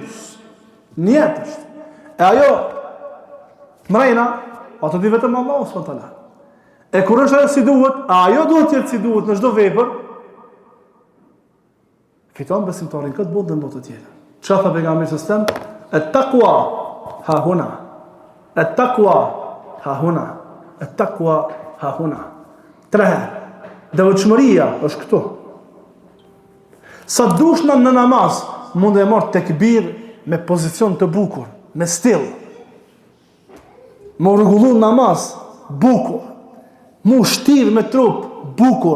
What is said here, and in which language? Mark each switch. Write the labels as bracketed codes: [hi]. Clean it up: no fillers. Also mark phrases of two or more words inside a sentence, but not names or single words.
[sq] Nijet është. E ajo mrejna, ato di vetëm Allahu [ar] سبحانه وتعالى. [sq] E kur është ajo si duhet, ajo duhet të jetë si duhet në çdo vepër, fiton besimtarin këtë botë dhe në botë tjetër. Çfarë tha pejgamberi [ar] صلى الله عليه وسلم? التقوى هاهنا. التقوى هاهنا. التقوى هاهنا. 3 herë. [sq] Devotshmëria është këtu. Sa dush në namaz, mund e marr tekbir me pozicion të bukur, me stil. Më rregullu namaz bukur. Mu shtir me trup bukur.